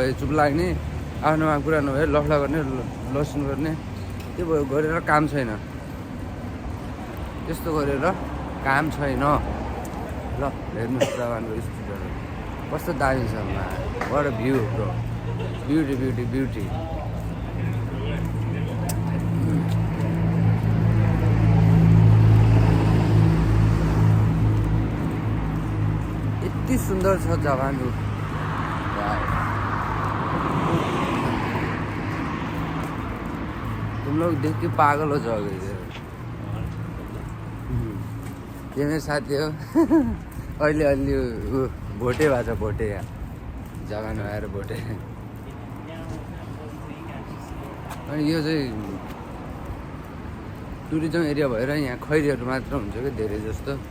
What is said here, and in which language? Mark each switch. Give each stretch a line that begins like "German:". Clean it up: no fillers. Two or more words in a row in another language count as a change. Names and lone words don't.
Nepali: चुप लाग्ने आफ्नो माग पुरा नभए लफडा गर्ने लसुन गर्ने त्यो गरेर काम छैन त्यस्तो गरेर काम छैन ल हेर्नुहोस् जापानको स्ट्रिटहरू कस्तो दामी छ
English: what a view bro beauty beauty beauty
Nepali: यति सुन्दर छ जापान
Hindi: तुम लोग देख के पागल हो जाओगे
Nepali: ये मेरो साथी हो अहिले अलि भोटे भएको छ भोटे यहाँ जापानमा आएर भोटे अनि यो चाहिँ टुरिज्म एरिया भएर यहाँ खैरीहरू मात्र हुन्छ कि धेरै जस्तो